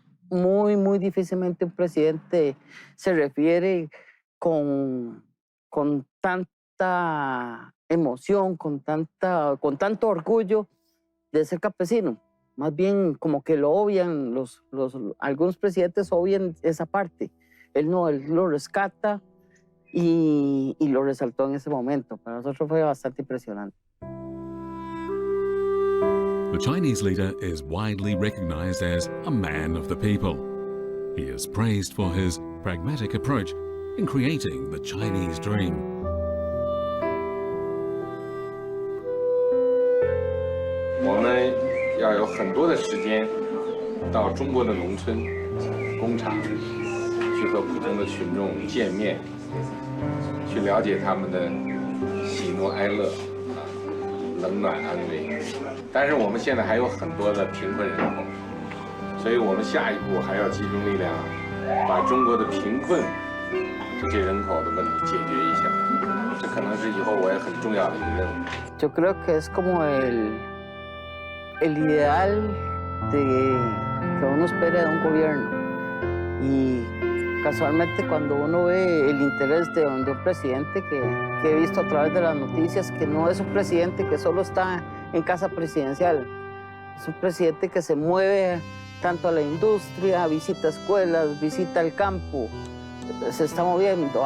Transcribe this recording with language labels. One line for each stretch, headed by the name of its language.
Spanish: Muy difícilmente un presidente se refiere con tanta emoción, con tanto orgullo de ser campesino. Más bien como que lo obvian, algunos presidentes obvian esa parte. Él no, él lo rescata y lo resaltó en ese momento. Para nosotros fue bastante impresionante.
English: The Chinese leader is widely recognized as a man of the people. He is praised for his pragmatic approach in creating the Chinese dream. We
Chinese: 要有很多的时间到中国的农村、工厂去和普通的群众见面，去了解他们的喜怒哀乐、冷暖安危。但是我们现在还有很多的贫困人口，所以我们下一步还要集中力量，把中国的贫困这些人口的问题解决一下。这可能是以后我也很重要的一个任务。
Spanish: Yo creo que es como el ideal que uno espera de un gobierno. Y casualmente cuando uno ve el interés de un presidente que he visto a través de las noticias, que no es un presidente que solo está en casa presidencial, es un presidente que se mueve tanto a la industria, visita escuelas, visita el campo, se está moviendo.